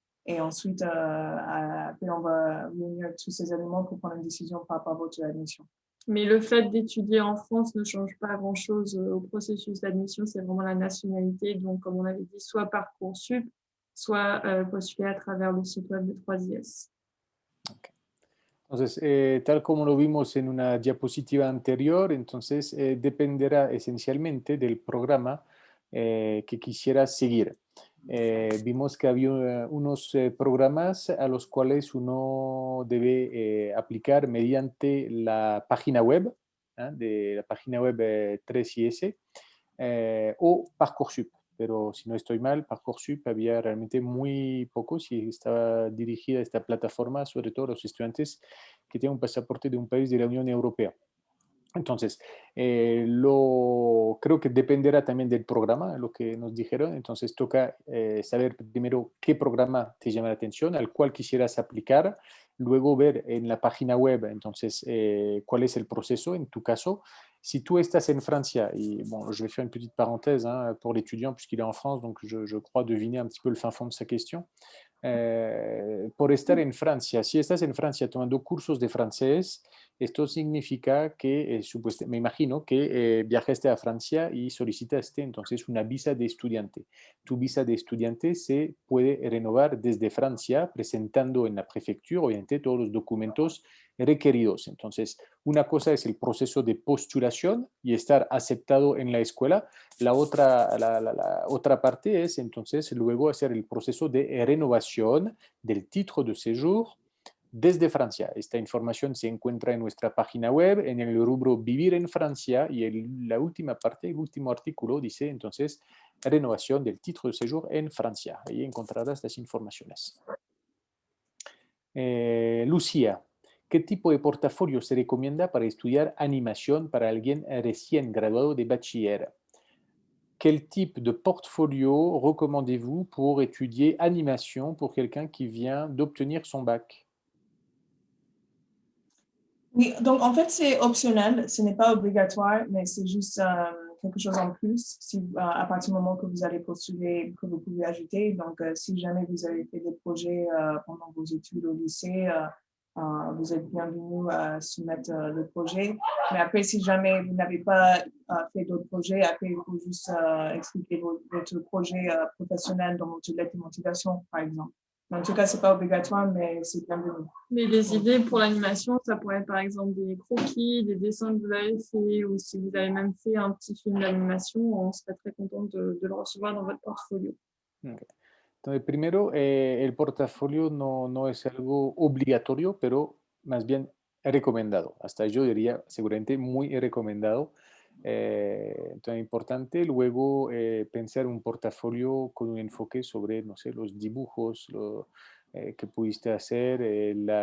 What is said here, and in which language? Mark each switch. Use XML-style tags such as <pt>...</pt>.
<fr>Et ensuite, après, on va réunir tous ces éléments pour prendre une décision par rapport à votre admission. Mais le fait d'étudier en France ne change pas grand-chose au processus d'admission, c'est vraiment la nationalité. Donc, comme on avait dit, soit Parcoursup, soit postuler à travers le site web de 3IS.</fr> <en>Okay.</en> <es>Entonces, tal como lo vimos en una diapositiva anterior, entonces dependerá esencialmente del programa que quisieras seguir. Vimos que había unos programas a los cuales uno debe aplicar mediante la página web, de la página web 3IS o Parcoursup. Pero si no estoy mal, Parcoursup había realmente muy pocos y estaba dirigida esta plataforma sobre todo a los estudiantes que tienen un pasaporte de un país de la Unión Europea. Entonces, creo que dependerá también del programa, lo que nos dijeron. Entonces, toca saber primero qué programa te llama la atención, al cual quisieras aplicar, luego ver en la página web, entonces, cuál es el proceso en tu caso. Si tú estás en Francia,</es> <fr>et bon, je vais faire une petite parenthèse pour l'étudiant, puisqu'il est en France, donc je crois deviner un petit peu le fin fond de sa question.</fr> <es>Por estar en Francia, si estás en Francia tomando cursos de francés, esto significa que, me imagino que viajaste a Francia y solicitaste entonces una visa de estudiante. Tu visa de estudiante se puede renovar desde Francia presentando en la prefectura, obviamente, todos los documentos requeridos. Entonces, una cosa es el proceso de postulación y estar aceptado en la escuela. La otra parte es entonces luego hacer el proceso de renovación del título de séjour desde Francia. Esta información se encuentra en nuestra página web, en el rubro Vivir en Francia, y la última parte, el último artículo dice entonces renovación del título de séjour en Francia. Ahí encontrarás las informaciones. Lucía, ¿qué tipo de portafolio se recomienda para estudiar animación para alguien recién graduado de bachiller?</es> <fr>Quel type de portfolio recommandez-vous pour étudier animation pour quelqu'un qui vient d'obtenir son bac? Oui, donc en fait, c'est optionnel, ce n'est pas obligatoire, mais c'est juste quelque chose en plus à partir du moment que vous allez postuler, que vous pouvez ajouter. Donc, si jamais vous avez fait des projets pendant vos études au lycée, vous êtes bienvenus à soumettre le projet. Mais après, si jamais vous n'avez pas fait d'autres projets, après, il faut juste expliquer votre projet professionnel dans votre lettre de motivation, par exemple. En tout cas, ce n'est pas obligatoire, mais c'est bienvenu. Mais les idées pour l'animation, ça pourrait être par exemple des croquis, des dessins que vous avez fait, ou si vous avez même fait un petit film d'animation, on serait très content de le recevoir dans votre portfolio.</fr> <en>Okay.</en> <es>Entonces, primero, el portafolio no es algo obligatorio, pero más bien recomendado. Hasta yo diría seguramente muy recomendado. Entonces, importante luego pensar un portafolio con un enfoque sobre, no sé, los dibujos que pudiste hacer</es>